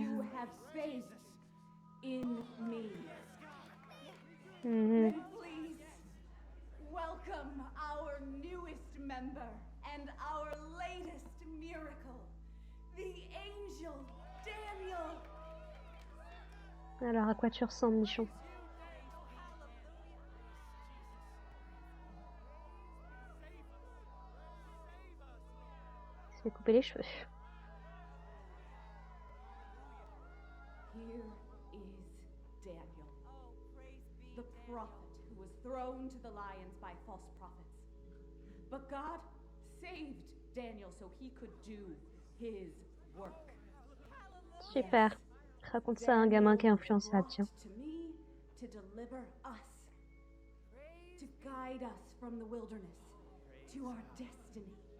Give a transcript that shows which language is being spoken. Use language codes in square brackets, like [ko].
[en] you have faith in me? Mhm. Then please welcome our newest member and our latest miracle, the angel Daniel. [fr] Alors, à quoi tu ressembles, Michon? Je vais couper les cheveux. [en] Here is Daniel, the prophet who was thrown to the lions by false prophets. But God saved Daniel so he could do his work. [fr] Super. Raconte ça à un gamin qui est influençable, tiens. [en] Brought to me to deliver us, to guide us from the wilderness to our destiny.